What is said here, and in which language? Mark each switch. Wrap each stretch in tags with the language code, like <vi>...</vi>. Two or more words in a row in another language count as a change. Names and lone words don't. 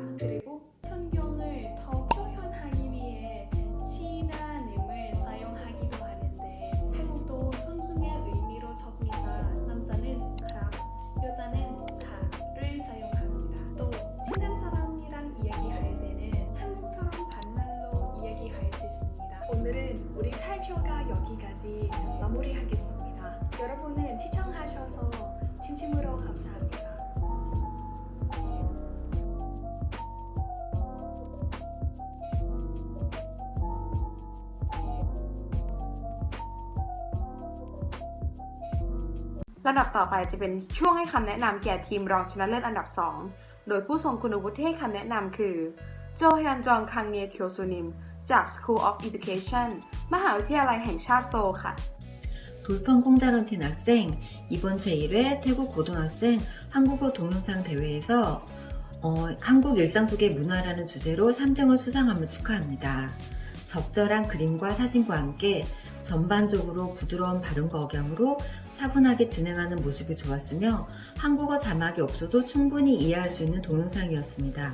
<ko>그리고 존경을 더 표현하기 위해 친하님을 사용하기도 하는데 태국도 존중의 의미로 적리사 남자는 크랍, 여자는 카를 사용합니다. 또 친한 사람이랑 이야기할 때는 한국처럼 반말로 이야기할 수 있습니다. 오늘은 우리 발표가 여기까지 마무리하겠습니다. 여러분은 시청하셔서 진심으로 감사합니다.</ko> <th>ลำดับต่อไปจะเป็นช่วงให้คำแนะนำแก่ทีมรองชนะเลิศอันดับ 2 โดยผู้ทรงคุณวุฒิที่ให้คำแนะนำคือโจฮยอนจองคังเนียเคียวซูนิมจาก School of Education มหาวิทยาลัยแห่งชาติโซลค่ะ</th> <ko>돌판 콩다런틴 학생, 이번 제1회 태국 고등학생 한국어 동영상 대회에서 한국 일상 속의 문화라는 주제로 3등을 수상함을 축하합니다. 적절한 그림과 사진과 함께 전반적으로 부드러운 발음과 억양으로 차분하게 진행하는 모습이 좋았으며 한국어 자막이 없어도 충분히 이해할 수 있는 동영상이었습니다.</ko>